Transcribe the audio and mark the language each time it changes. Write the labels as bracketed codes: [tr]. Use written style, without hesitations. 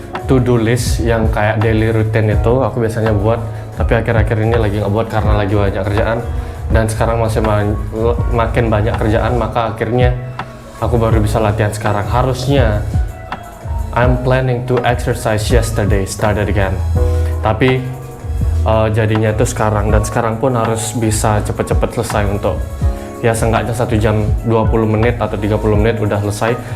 [id] to-do list yang kayak daily routine itu aku biasanya buat, tapi akhir-akhir ini lagi nggak buat karena lagi banyak kerjaan, dan sekarang masih makin banyak kerjaan, maka akhirnya aku baru bisa latihan sekarang. Harusnya [en] I'm planning to exercise yesterday, started again. [id] Tapi jadinya itu sekarang, dan sekarang pun harus bisa cepet-cepet selesai untuk ya seenggaknya 1 jam 20 menit atau 30 menit udah selesai.